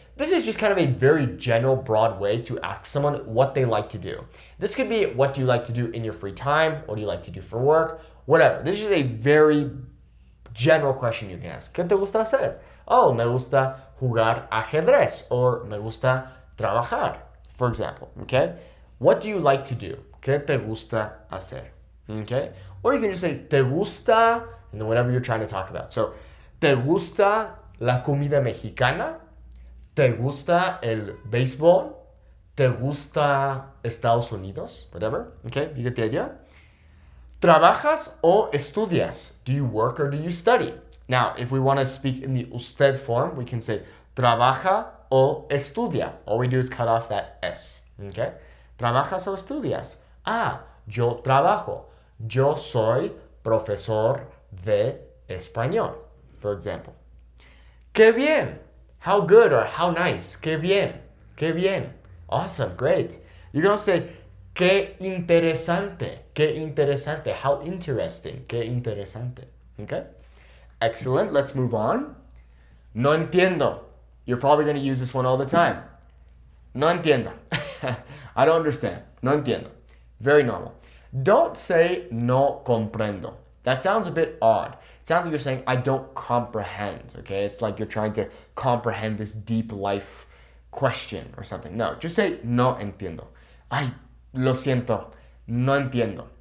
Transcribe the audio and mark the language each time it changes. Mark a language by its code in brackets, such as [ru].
[en] This is just kind of a very general, broad way to ask someone what they like to do. This could be, what do you like to do in your free time? What do you like to do for work? Whatever. This is a very general question you can ask. [es] ¿Qué te gusta hacer? Oh, me gusta jugar ajedrez, or me gusta trabajar, [en] for example. Okay? What do you like to do? [es] ¿Qué te gusta hacer? [en] Okay? Or you can just say, [es] ¿te gusta? [en] And then whatever you're trying to talk about. [es] So, ¿te gusta la comida mexicana? ¿Te gusta el béisbol? ¿Te gusta Estados Unidos? [en] Whatever. Okay, you get the idea? [es] ¿Trabajas o estudias? [en] Do you work or do you study? Now, if we want to speak in the usted form, we can say [es] trabaja o estudia. [en] All we do is cut off that S. [es] Okay? ¿Trabajas o estudias? Ah, yo trabajo. Yo soy profesor de español, [en] for example. [es] ¡Qué bien! [en] How good or how nice. ¡Qué bien! ¡Qué bien! Awesome, great. You can also say, [es] ¡qué interesante! ¡Qué interesante! [en] How interesting. [es] ¡Qué interesante! [en] Okay? Excellent. Let's move on. [es] No entiendo. [en] You're probably going to use this one all the time. [es] No entiendo. [en] I don't understand. No entiendo. Very normal. Don't say [es] no comprendo. [en] That sounds a bit odd. It sounds like you're saying, I don't comprehend, okay? It's like you're trying to comprehend this deep life question or something. No, just say, [es] no entiendo. Ay, lo siento, no entiendo.